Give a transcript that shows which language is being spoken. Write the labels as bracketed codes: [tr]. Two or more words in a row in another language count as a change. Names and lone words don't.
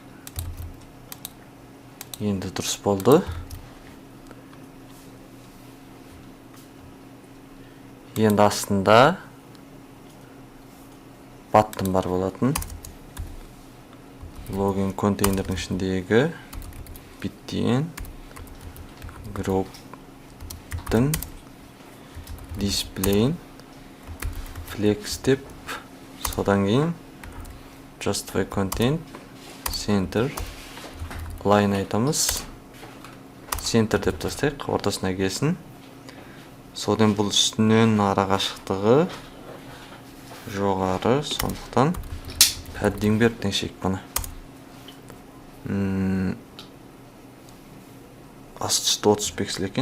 [kk] Енді дұрыс болды. Енді астында button бар болатын. Login контейнердің ішіндегі bittен group'тың display'in flex деп, содан кейін [en] justify content, center, line [kk] айтамыз. Center деп тастайық, ортасына келсін. Содан бұл үстінен ара қашықтығы жоғары, сондықтан padding беріп теңшейік бұны. Асты үсті 30 пиксель екен.